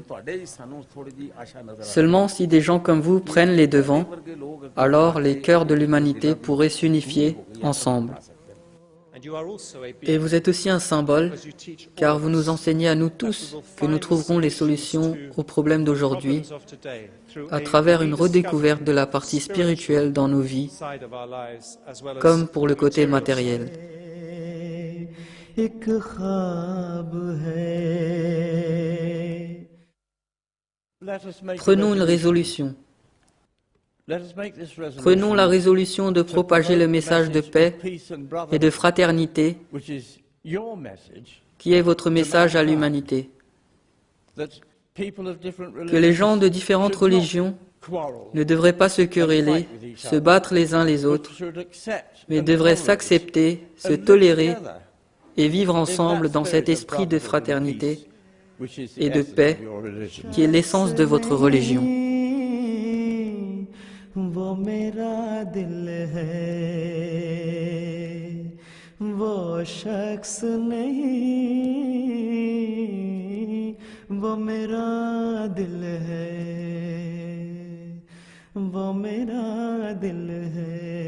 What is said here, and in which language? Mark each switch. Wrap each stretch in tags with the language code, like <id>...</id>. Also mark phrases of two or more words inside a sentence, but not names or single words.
<fr>Seulement si des gens comme vous prennent les devants, alors les cœurs de l'humanité pourraient s'unifier ensemble. Et vous êtes aussi un symbole, car vous nous enseignez à nous tous que nous trouverons les solutions aux problèmes d'aujourd'hui à travers une redécouverte de la partie spirituelle dans nos vies, comme pour le côté matériel.</fr> <hi>एक ख्वाब है</hi> <fr>Prenons une résolution. Prenons la résolution de propager le message de paix et de fraternité qui est votre message à l'humanité. Que les gens de différentes religions ne devraient pas se quereller, se battre les uns les autres, mais devraient s'accepter, se tolérer et vivre ensemble dans cet esprit de fraternité et de paix qui est l'essence de votre religion.</fr> <hi>वो मेरा दिल है वो शख्स नहीं वो मेरा दिल है वो मेरा दिल है</hi>